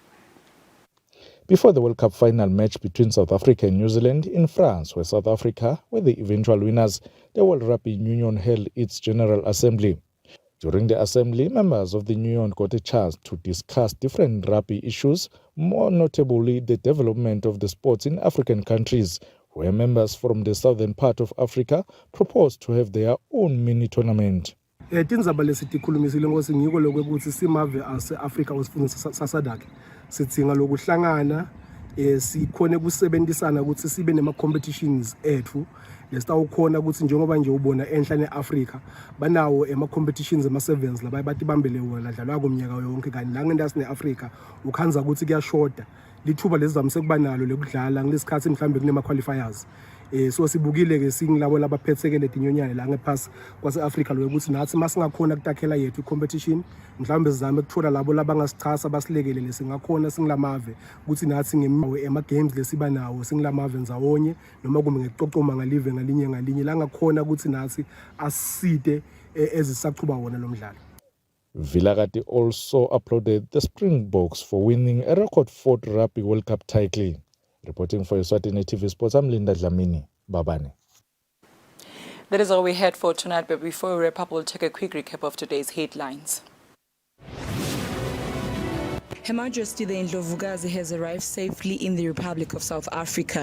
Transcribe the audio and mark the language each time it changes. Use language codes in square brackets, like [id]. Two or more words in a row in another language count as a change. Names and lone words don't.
[en] Before the World Cup final match between South Africa and New Zealand in France, where South Africa were the eventual winners, the World Rugby Union held its General Assembly. During the assembly, members of the union got a chance to discuss different rugby issues, more notably the development of the sports in African countries, where members from the southern part of Africa proposed to have their own mini tournament. [ss] Tindzaba lesitikhulumisile ngosi ngiko lokuthi simave ase-Afrika usifundisa sasadakhe sidzinga lokuhlangana sikhone kusebenzisana ukuthi sibe nema competitions ethu lesitawukhona ukuthi njengoba nje ubona enhla neAfrika banawo ema competitions ema sevens labaye batibambele wona dlalwa komnyaka yonke kanti la ngendasi neAfrika ukhanza ukuthi kuyashoda lithuba lesizamise kuba nalo lekudlala ngesikhathi mhlambe kunema qualifiers. So sibukile ke singilabo labaphethekele dinyonyane la ngephasi kwase-Afrika lo ukuthi nathi masingakhona kutakhela yethu competition mhlawumbe sizame ukuthola labo labangasichasa basilekelele singakhona singilamave ukuthi nathi ngemawe ema games lesiba nawo singilamave nzawonye noma kumbe ngecocoma ngalive ngalinye la ngakhona ukuthi nathi asiside ezisaqhuba wona lo mdlalo. [en] Vilakazi also applauded the Springboks for winning a record 4th Rugby World Cup title. Reporting for Eswatini TV Sports, I'm Linda Dlamini, Babane. That is all we had for tonight, but before we wrap up, we'll take a quick recap of today's headlines. Her Majesty the Ndlovukazi has arrived safely in the Republic of South Africa.